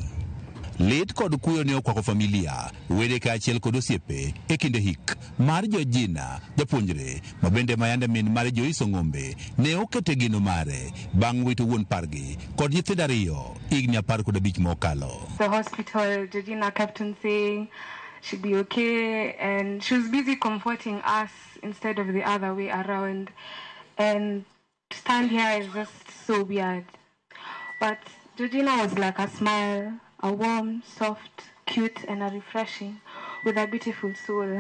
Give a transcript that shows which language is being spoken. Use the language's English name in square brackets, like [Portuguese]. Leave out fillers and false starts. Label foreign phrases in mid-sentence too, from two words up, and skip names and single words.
[Luo (Kenya and Tanzania)] Lit kod kuyo ne okwako familia wede kaachiel kod osiepe e kinde hik mar Georgina japuonjre ma bende mayande min mar Joyce Ong'ombe ne okete gino mare bang' wito wuon pargi kod nyithindo ariyo higni 15 mokalo. [English] The hospital, Georgina kept on saying she'd be okay, and she was busy comforting us instead of the other way around. And to stand here is just so weird. But Georgina was like a smile, a warm, soft, cute, and a refreshing, with a beautiful soul.